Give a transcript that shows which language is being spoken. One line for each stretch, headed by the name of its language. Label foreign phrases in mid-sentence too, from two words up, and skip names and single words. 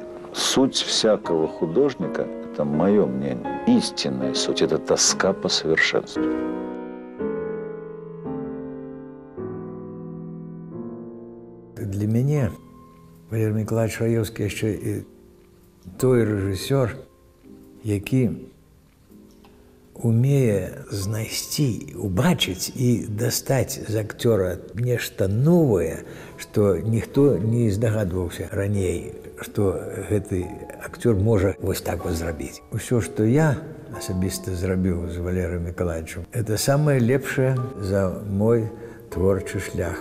Russian: Суть всякого художника, это мое мнение, истинная суть, это тоска по совершенству. Для меня Валерий Николаевич Раевский еще и той режиссер,
Belarusian: який умее знайсці, убачыць і дастаць з актёра нешта новае, што ніхто не здагадваўся раней, што гэты актёр можа вось так вот зрабіць. Усё, што я асабіста зрабіў з Валерыем Николаевичем, это самае лепшае за мой творчы шлях.